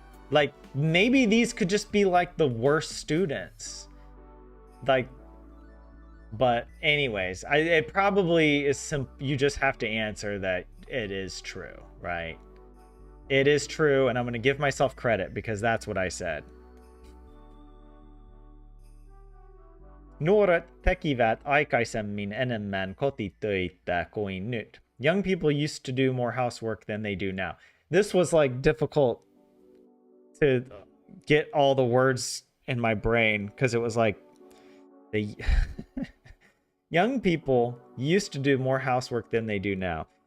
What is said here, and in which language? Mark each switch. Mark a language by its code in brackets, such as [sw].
[en] Like, maybe these could just be like the worst students. Like, but anyways, it probably is you just have to answer that it is true, right? It is true, and I'm going to give myself credit because that's what I said. [fi] Nuoret tekivät aikaisemmin enemmän kotitöitä kuin nyt. [en] Young people used to do more housework than they do now. This was like difficult to get all the words in my brain because it was like the young people used to do more housework than they do now.